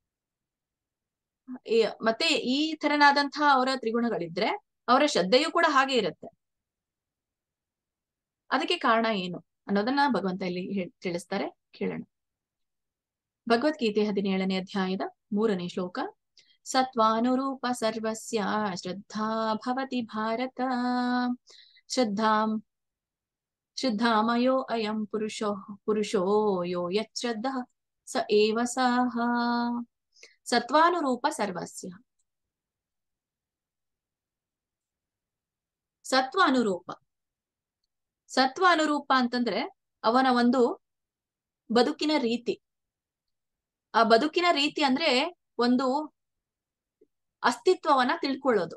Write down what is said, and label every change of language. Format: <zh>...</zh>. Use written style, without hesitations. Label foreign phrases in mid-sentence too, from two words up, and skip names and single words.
<kn>ಮತ್ತೆ ಈ ತರನಾದಂತಹ ಅವರ ತ್ರಿಗುಣಗಳಿದ್ರೆ ಅವರ ಶ್ರದ್ಧೆಯೂ ಕೂಡ ಹಾಗೆ ಇರುತ್ತೆ. ಅದಕ್ಕೆ ಕಾರಣ ಏನು ಅನ್ನೋದನ್ನ ಭಗವಂತ ಇಲ್ಲಿ ತಿಳಿಸ್ತಾರೆ, ಕೇಳೋಣ. ಭಗವದ್ಗೀತೆ 17ನೇ ಅಧ್ಯಾಯದ 3ನೇ ಶ್ಲೋಕ.</kn> <sa>ಸತ್ವಾನುರೂಪ ಸರ್ವಸ್ಯ ಶ್ರದ್ಧಾ ಭವತಿ ಭಾರತ, ಶ್ರದ್ಧಾಮಯೋ ಅಯಂ ಪುರುಷೋ ಯೋ ಯಚ್ಛ್ರದ್ಧಃ ಸ ಏವ ಸಹ. ಸತ್ವಾನುರೂಪ ಸರ್ವಸ್ಯ. ಸತ್ವ ಅನುರೂಪ</sa> <kn>ಅಂತಂದ್ರೆ ಅವನ ಒಂದು ಬದುಕಿನ ರೀತಿ. ಆ ಬದುಕಿನ ರೀತಿ ಅಂದ್ರೆ ಒಂದು ಅಸ್ತಿತ್ವವನ್ನ ತಿಳ್ಕೊಳ್ಳೋದು.</kn>